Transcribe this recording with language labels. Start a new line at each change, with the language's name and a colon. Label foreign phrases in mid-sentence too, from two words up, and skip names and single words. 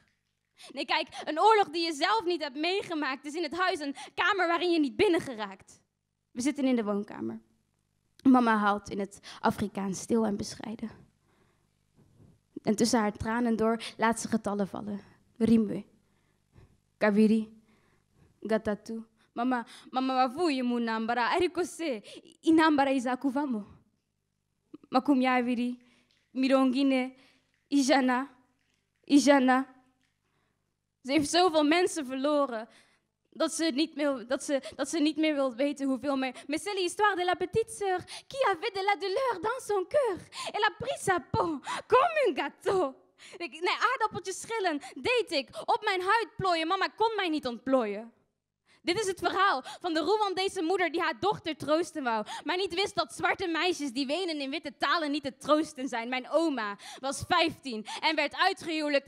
Dutch: Nee, kijk, een oorlog die je zelf niet hebt meegemaakt is in het huis een kamer waarin je niet binnen geraakt. We zitten in de woonkamer. Mama haalt in het Afrikaans stil en bescheiden. En tussen haar tranen door laat ze getallen vallen.
Kinyarwanda: Rimwe, Kaviri, Gatatu, Mama wavuye mu ntambara ariko se intambara izakuva mo 20 40 100
Dutch: Ze heeft zoveel mensen verloren dat ze niet meer wil weten hoeveel meer.
French: Mais c'est l'histoire de la petite sœur qui avait de la douleur dans son cœur. Elle a pris sa peau comme un gâteau.
Dutch: Nee, aardappeltjes schillen deed ik. Op mijn huid plooien. Mama kon mij niet ontplooien. Dit is het verhaal van de Rwandese moeder die haar dochter troosten wou. Maar niet wist dat zwarte meisjes die wenen in witte talen niet te troosten zijn. Mijn oma was 15 en werd uitgehuwelijkt.